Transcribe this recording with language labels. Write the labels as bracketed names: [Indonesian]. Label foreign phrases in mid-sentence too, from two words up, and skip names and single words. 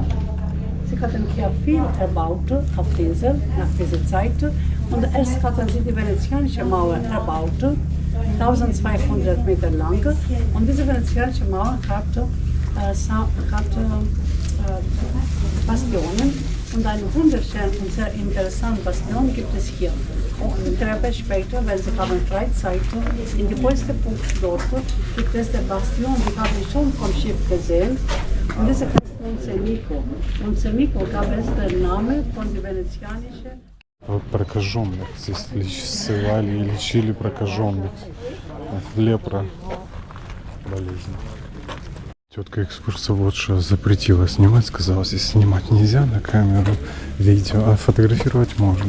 [German] Sie hatten hier viel erbaut auf der Insel nach dieser Zeit und erst hatten sie die venezianische Mauer erbaut, 1200 Meter lang, und diese venezianische Mauer hat Bastionen und einen wunderschönen und sehr interessanten Bastion gibt es hier. Und Treppe später, wenn Sie haben Freizeit, in die höchste Punkt dort gibt es die Bastion, die habe ich schon vom Schiff gesehen. Und diese heißt Montsemico. Montsemico gab es den Namen von der venezianischen. [Russian] Прокаженных здесь ссылали и лечили прокаженных. Лепра болезнь. Тетка экскурсоводша запретила снимать, сказала, здесь снимать нельзя на камеру, видео, а фотографировать можно.